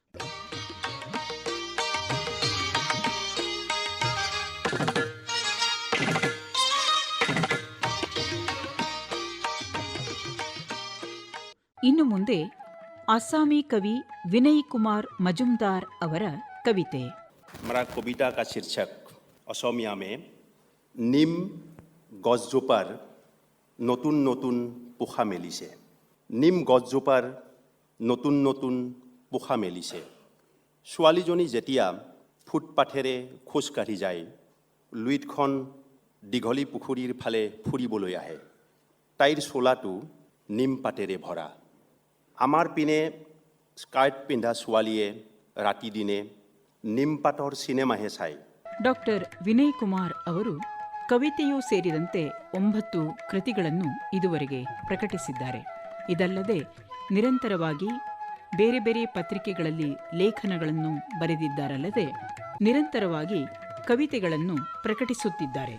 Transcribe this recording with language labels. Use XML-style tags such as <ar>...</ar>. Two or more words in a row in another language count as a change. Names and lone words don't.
<kn>ಇನ್ನು ಮುಂದೆ ಅಸ್ಸಾಮಿ ಕವಿ ವಿನಯ್ ಕುಮಾರ್ ಮಜುಮ್ದಾರ್ ಅವರ ಕವಿತೆ.</kn> <hi>हमारा कविता का शीर्षक असमिया में</hi> <as>নিম গছজোপাৰ নতুন নতুন পোখা মেলিছে। নিম গছজোপাৰ নতুন নতুন পোখা মেলিছে। ছোৱালীজনী যেতিয়া ফুটপাথেৰে খোজকাঢ়ি যায়, লুইতখন দীঘলী পুখুৰীৰ ফালে ফুৰিবলৈ আহে। তাইৰ চোলাটো নিম পাতেৰে ভৰা। আমাৰ পিনে স্কাৰ্ট পিন্ধা ছোৱালীয়ে ৰাতি দিনে নিম পাতৰ চিনেমাহে চায়।</as> <kn>ಡಾಕ್ಟರ್ ವಿನಯ್ ಕುಮಾರ್ ಅವರು ಕವಿತೆಯೂ ಸೇರಿದಂತೆ 9 ಕೃತಿಗಳನ್ನು ಇದುವರೆಗೆ ಪ್ರಕಟಿಸಿದ್ದಾರೆ. ಇದಲ್ಲದೆ ನಿರಂತರವಾಗಿ ಬೇರೆ ಬೇರೆ ಪತ್ರಿಕೆಗಳಲ್ಲಿ ಲೇಖನಗಳನ್ನು ಬರೆದಿದ್ದಾರಲ್ಲದೆ ನಿರಂತರವಾಗಿ ಕವಿತೆಗಳನ್ನು ಪ್ರಕಟಿಸುತ್ತಿದ್ದಾರೆ.</kn>